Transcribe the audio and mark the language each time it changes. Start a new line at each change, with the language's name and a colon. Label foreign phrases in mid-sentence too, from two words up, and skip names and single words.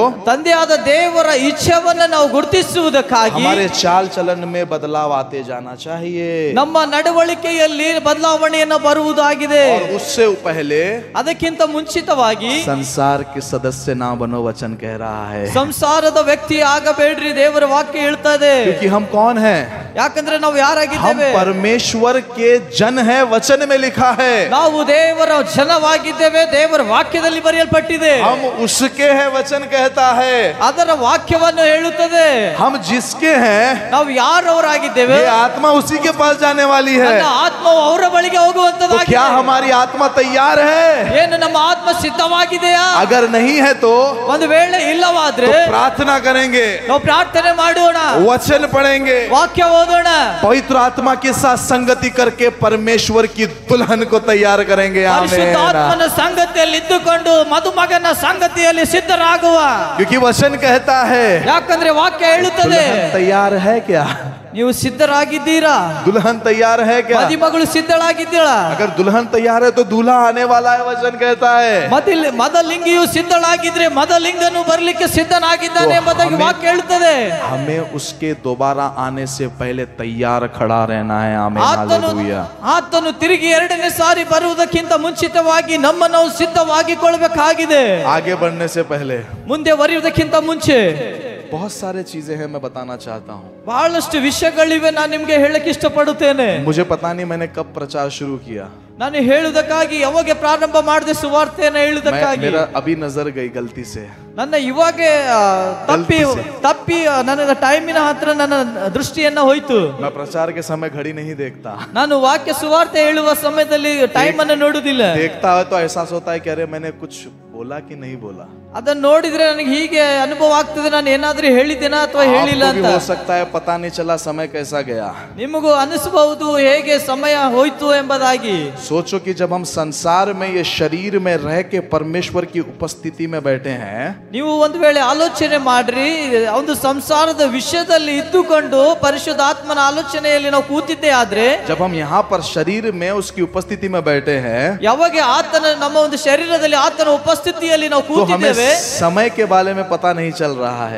Kannada: ತಂದೆಯಾದ ದೇವರ ಇಚ್ಛೆಯನ್ನ ನಾವು ಗುರುತಿಸುವುದಕ್ಕಾಗಿ
Hindi: हमारे चाल चलन में बदलाव आते जाना चाहिए.
Kannada: ನಮ್ಮ ನಡವಳಿಕೆಯಲ್ಲಿ ಬದಲಾವಣೆಯನ್ನು ಬರುವುದಾಗಿದೆ.
Hindi: और उससे पहले
Kannada: ಅದಕ್ಕಿಂತ ಮುಂಚಿತವಾಗಿ
Hindi: संसार के सदस्य ना बनो, वचन कह रहा है.
Kannada: ಸಂಸಾರದ ವ್ಯಕ್ತಿ ಆಗಬೇಡ್ರಿ, ದೇವರ ವಾಕ್ಯ ಹೇಳ್ತಾ ಇದೆ.
Hindi: क्योंकि हम कौन हैं?
Kannada: ಯಾಕಂದ್ರೆ ನಾವು
Hindi: हम
Kannada: ಯಾರಾಗಿದ್ದೇವೆ?
Hindi: परमेश्वर के जन हैं, वचन में लिखा है.
Kannada: ನಾವು ದೇವರ ಜನವಾಗಿದ್ದೇವೆ, ದೇವರ ವಾಕ್ಯದಲ್ಲಿ ಬರೆಯಲ್ಪಟ್ಟಿದೆ.
Hindi: हम उसके हैं, वचन कहता है.
Kannada: ಅದರ ವಾಕ್ಯವನ್ನು ಹೇಳುತ್ತದೆ.
Hindi: हम जिसके हैं,
Kannada: ನಾವು ಯಾರವರಾಗಿದ್ದೇವೆ,
Hindi: ये आत्मा उसी के पास जाने वाली है.
Kannada: ನನ್ನ ಆತ್ಮವು ಅವರ ಬಳಿಗೆ
Hindi: तो
Kannada: ಹೋಗುವಂತದಾಗಿದೆ.
Hindi: क्या हमारी आत्मा तैयार है?
Kannada: ಏನು ನಮ್ಮ ಆತ್ಮ ಸಿದ್ಧವಾಗಿದೆಯಾ?
Hindi: अगर नहीं है तो
Kannada: ಒಂದು ವೇಳೆ ಇಲ್ಲವಾದ್ರೆ
Hindi: प्रार्थना करेंगे,
Kannada: ನಾವು ಪ್ರಾರ್ಥನೆ ಮಾಡೋಣ,
Hindi: वचन पढ़ेंगे,
Kannada: ವಾಕ್ಯ ಹೋಗೋಣ.
Hindi: पवित्र आत्मा के साथ संगति करके परमेश्वर की दुल्हन को तैयार करेंगे.
Kannada: ಪರಿಶುದ್ಧಾತ್ಮನ ಸಂಗತಿಯಲ್ಲಿ ಇದ್ದುಕೊಂಡು ಮದುಮಗನ ಸಂಗತಿಯಲ್ಲಿ ಸಿದ್ಧರಾಗುವ.
Hindi: क्योंकि वचन कहता है,
Kannada: ಯಾಕಂದ್ರೆ ವಾಕ್ಯ ಹೇಳುತ್ತದೆ,
Hindi: दुल्हन तैयार है क्या?
Kannada: ನೀವು ಸಿದ್ಧರಾಗಿದ್ದೀರಾ?
Hindi: दुल्हन तैयार है क्या?
Kannada: ಮದುಮಗಳು ಸಿದ್ಧಳಾಗಿದ್ದೀರಾ?
Hindi: अगर दुल्हन तैयार है तो दूल्हा आने वाला है, वचन कहता है.
Kannada: ಮದಲಿಂಗಿಯು ಸಿದ್ಧಳಾಗಿದ್ರೆ ಮದಲಿಂಗನು ಬರಲಿಕ್ಕೆ ಸಿದ್ಧನಾಗಿದ್ದಾನೆ ಎಂಬುದಾಗಿ ವಾಕ್ಯ ಹೇಳುತ್ತದೆ.
Hindi: हमें उसके दोबारा आने से पहले तैयार खड़ा रहना है. आमीन, हालेलुया.
Kannada: ಆತನು ತಿರುಗಿ ಎರಡನೇ ಸಾರಿ ಬರುವುದಕ್ಕಿಂತ ಮುಂಚಿತವಾಗಿ ನಮ್ಮನ್ನು ನಾವು ಸಿದ್ಧವಾಗಿಕೊಳ್ಳಬೇಕಾಗಿದೆ.
Hindi: आगे बढ़ने से पहले
Kannada: ಮುಂದೆ ಬರೆಯುವುದಕ್ಕಿಂತ ಮುಂಚೆ
Hindi: बहुत सारे चीजें हैं, मैं बताना चाहता हूँ.
Kannada: ಬಹಳಷ್ಟು ವಿಷಯಗಳಿವೆ, ನಾನು ನಿಮ್ಗೆ ಹೇಳಕ್ಕೆ ಇಷ್ಟಪಡುತ್ತೇನೆ.
Hindi: मुझे पता नहीं मैंने कब प्रचार शुरू किया.
Kannada: ನಾನು ಹೇಳುವುದಕ್ಕಾಗಿ ಯಾವಾಗ ಪ್ರಾರಂಭ ಮಾಡಿದೆ ಸುವಾರ್ತೆಯನ್ನು ಹೇಳುವುದಕ್ಕಾಗಿ?
Hindi: मेरा अभी नजर गई गलती से.
Kannada: ನನ್ನ ಇವಾಗ ತಪ್ಪಿ ನನ್ನ ಟೈಮಿನ ಹತ್ರ ನನ್ನ ದೃಷ್ಟಿಯನ್ನ ಹೋಯ್ತು.
Hindi: मैं प्रचार के समय घड़ी नहीं देखता.
Kannada: ನಾನು ವಾಕ್ಯ ಸುವಾರ್ತೆ ಹೇಳುವ ಸಮಯದಲ್ಲಿ ಟೈಮ್ ಅನ್ನು ನೋಡುವುದಿಲ್ಲ.
Hindi: देखता है तो एहसास होता है कि अरे मैंने कुछ बोला कि नहीं बोला.
Kannada: ಅದನ್ನ ನೋಡಿದ್ರೆ ನನಗೆ ಹೀಗೆ ಅನುಭವ ಆಗ್ತದೆ, ನಾನು ಏನಾದ್ರೂ ಹೇಳಿದ್ದೇನಾ ಅಥವಾ ಹೇಳಿಲ್ಲ
Hindi: आपको भी
Kannada: ಅಂತ.
Hindi: हो सकता है पता नहीं चला समय कैसा गया.
Kannada: ನಿಮಗೂ ಅನಿಸಬಹುದು ಹೇಗೆ ಸಮಯ ಹೋಯ್ತು ಎಂಬುದಾಗಿ.
Hindi: सोचो कि जब हम संसार में ये शरीर में रह के परमेश्वर की उपस्थिति में बैठे हैं,
Kannada: ನೀವು ಒಂದು ವೇಳೆ ಆಲೋಚನೆ ಮಾಡ್ರಿ, ಒಂದು ಸಂಸಾರದ ವಿಷಯದಲ್ಲಿ ಇದ್ದುಕೊಂಡು ಪರಿಶುದ್ಧಾತ್ಮನ ಆಲೋಚನೆಯಲ್ಲಿ ನಾವು ಕೂತಿದ್ದೇ ಆದ್ರೆ,
Hindi: जब हम यहाँ पर शरीर में उसकी उपस्थिति में बैठे हैं,
Kannada: ಯಾವಾಗ ಆತನ ನಮ್ಮ ಒಂದು ಶರೀರದಲ್ಲಿ ಆತನ ಉಪಸ್ಥಿತಿಯಲ್ಲಿ ನಾವು
Hindi: तो हमें
Kannada: ಕೂತಿದ್ದೇವೆ,
Hindi: समय के बारे में पता नहीं चल रहा है.